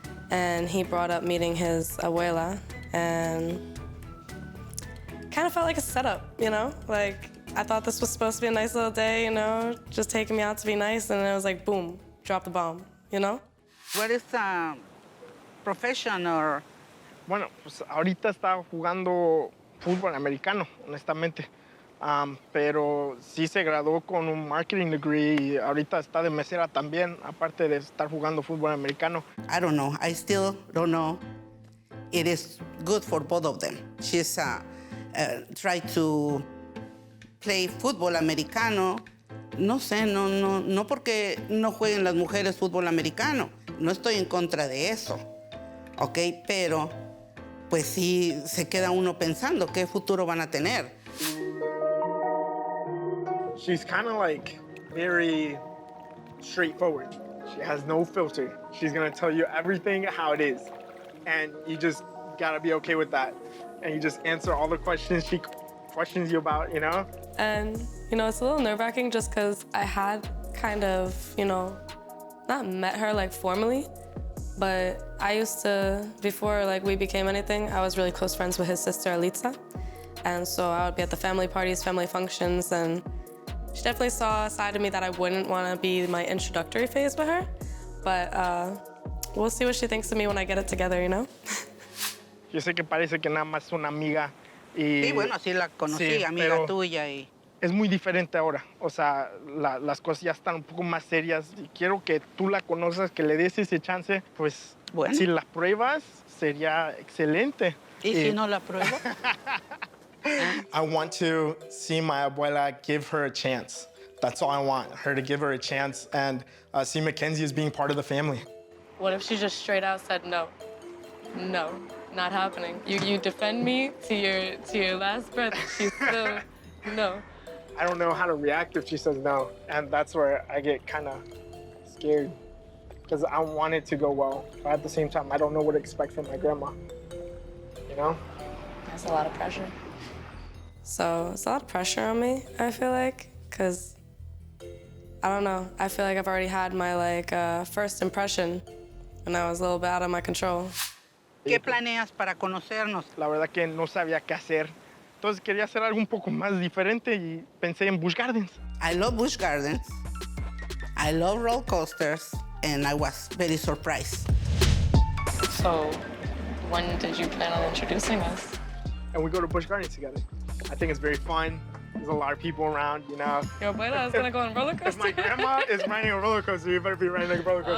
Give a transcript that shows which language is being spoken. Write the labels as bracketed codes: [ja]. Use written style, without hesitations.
[en] And he brought up meeting his abuela, and kind of felt like a setup, Like, I thought this was supposed to be a nice little day, just taking me out to be nice, and it was like, boom, drop the bomb, What is profession or... [es] Bueno, pues ahorita está jugando fútbol americano, honestamente. Pero sí se graduó con un marketing degree y ahorita está de mesera también, aparte de estar jugando fútbol americano. [en] I don't know. I still don't know. It is good for both of them. She's try to play fútbol americano. [es] No sé, no porque no jueguen las mujeres fútbol americano. No estoy en contra de eso, ¿ok? Pero, pues sí, se queda uno pensando qué futuro van a tener. [en] She's kind of like very straightforward. She has no filter. She's gonna tell you everything how it is. And you just gotta be okay with that. And you just answer all the questions she questions you about, And, it's a little nerve-wracking just because I had kind of, not met her like formally, but I used to, before like we became anything, I was really close friends with his sister, Alitza. And so I would be at the family parties, family functions, and she definitely saw a side of me that I wouldn't want to be my introductory phase with her. But we'll see what she thinks of me when I get it together, you know? [es] Yo sé que parece que nada más es una amiga y... Sí, bueno, así la conocí, Sí, amiga pero tuya y... es muy diferente ahora. O sea, las cosas ya están un poco más serias y quiero que tú la conozcas, que le des ese chance. Pues, Bueno. si la pruebas, sería excelente. ¿Y si no la pruebo? [en] I want to see my abuela give her a chance. That's all I want, her to give her a chance and see McKenzie as being part of the family. What if she just straight out said no? No, not happening. You defend me to your last breath. She's still no. I don't know how to react if she says no, and that's where I get kind of scared because I want it to go well, but at the same time, I don't know what to expect from my grandma, you know? That's a lot of pressure. So it's a lot of pressure on me, I feel like, because I don't know. I feel like I've already had my first impression and I was a little bit out of my control. [es] ¿Qué planeas para conocernos? La verdad que no sabía qué hacer. Entonces quería hacer algo un poco más diferente y pensé en Busch Gardens. [en] I love Busch Gardens. I love roller coasters. And I was very surprised. So when did you plan on introducing us? And we go to Busch Gardens together. I think it's very fun. There's a lot of people around, you know. Your abuela is gonna go on roller coaster? If my grandma is riding a roller coaster, you better be riding a roller coaster.